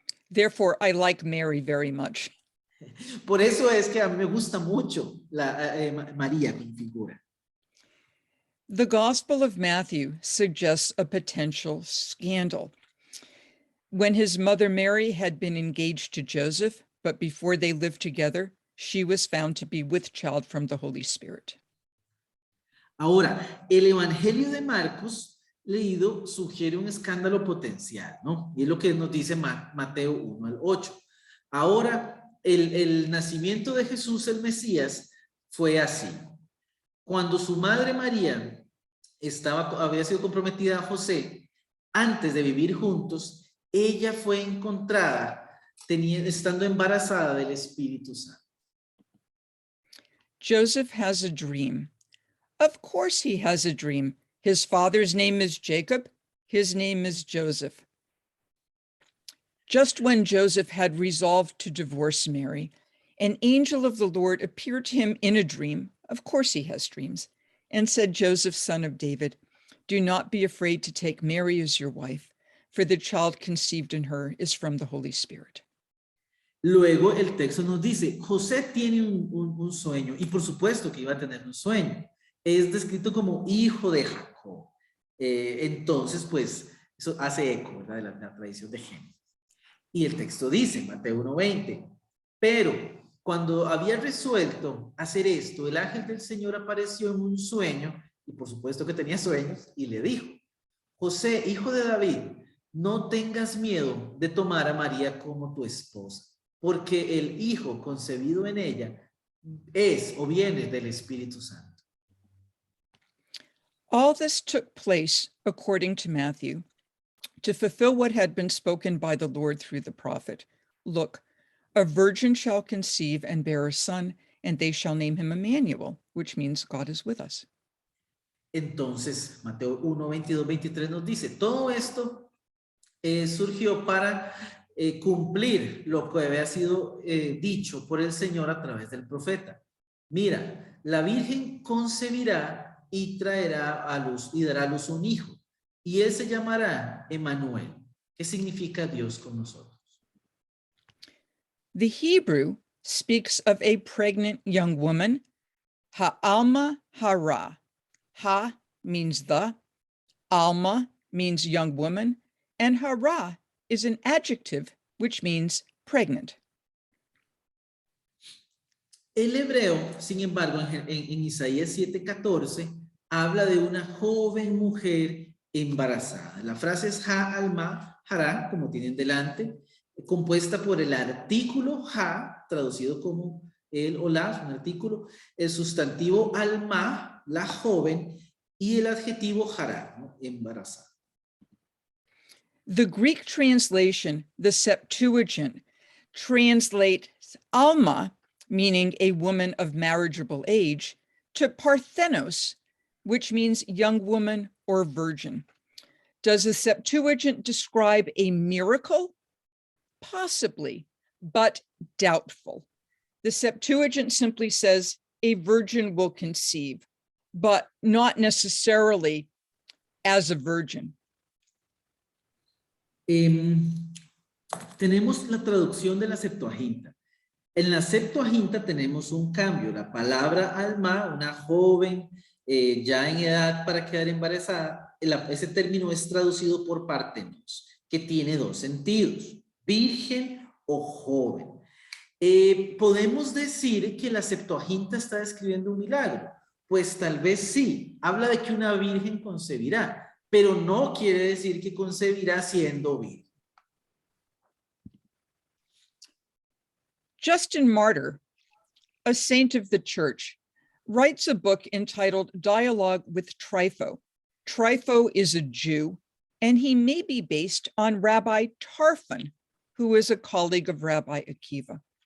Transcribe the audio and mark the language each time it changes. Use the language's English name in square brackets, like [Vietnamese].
[English] Therefore, I like Mary very much. [Spanish] Por eso es que a mí me gusta mucho María como figura. [English] The Gospel of Matthew suggests a potential scandal. When his mother Mary had been engaged to Joseph, but before they lived together, she was found to be with child from the Holy Spirit. [Spanish] Ahora, el Evangelio de Marcos leído sugiere un escándalo potencial, ¿no? Y es lo que nos dice Mateo 1 al 8. Ahora, el nacimiento de Jesús, el Mesías, fue así. Cuando su madre María había sido comprometida a José, antes de vivir juntos, ella fue encontrada estando embarazada del Espíritu Santo. [English] Joseph has a dream. Of course he has a dream. His father's name is Jacob. His name is Joseph. Just when Joseph had resolved to divorce Mary, an angel of the Lord appeared to him in a dream. Of course he has dreams. And said, Joseph, son of David, do not be afraid to take Mary as your wife, for the child conceived in her is from the Holy Spirit. [Spanish] Luego el texto nos dice, José tiene un sueño, y por supuesto que iba a tener un sueño. Es descrito como hijo de Jacob. Entonces, pues, eso hace eco, ¿verdad?, de la tradición de Génesis. Y el texto dice, Mateo 1:20, pero cuando había resuelto hacer esto, el ángel del Señor apareció en un sueño, y por supuesto que tenía sueños, y le dijo, José, hijo de David, no tengas miedo de tomar a María como tu esposa, porque el hijo concebido en ella es o viene del Espíritu Santo. [English] All this took place, according to Matthew, to fulfill what had been spoken by the Lord through the prophet. Look, a virgin shall conceive and bear a son, and they shall name him Emmanuel, which means God is with us. [Spanish] Entonces, Mateo 1, 22, 23 nos dice, todo esto surgió para cumplir lo que había sido dicho por el Señor a través del profeta. Mira, la Virgen concebirá y traerá a luz y dará a luz un hijo, y él se llamará Emmanuel, que significa Dios con nosotros. [English] The Hebrew speaks of a pregnant young woman, [Hebrew] ha'alma hara. [English] Ha means the, alma means young woman, and hara is an adjective which means pregnant. [Spanish] El hebreo, sin embargo, en Isaías 7:14, habla de una joven mujer embarazada. La frase es ha-alma, hará, como tienen delante, compuesta por el artículo ha, traducido como el o la, un artículo, el sustantivo alma, la joven, y el adjetivo hará, ¿no?, embarazada. [English] The Greek translation, the Septuagint, translates alma, meaning a woman of marriageable age, to parthenos, which means young woman or virgin. Does the Septuagint describe a miracle? Possibly, but doubtful. The Septuagint simply says a virgin will conceive, but not necessarily as a virgin. [Spanish] Tenemos la traducción de la Septuaginta. En la Septuaginta tenemos un cambio. La palabra alma, una joven ya en edad para quedar embarazada, ese término es traducido por partenos, que tiene dos sentidos, virgen o joven. ¿Podemos decir que la Septuaginta está describiendo un milagro? Pues tal vez sí, habla de que una virgen concebirá, pero no quiere decir que concebirá siendo virgen. [English] Justin Martyr, a saint of the church, writes a book entitled Dialogue with Trypho. Trypho is a Jew, and he may be based on Rabbi Tarfon, who is a colleague of Rabbi Akiva.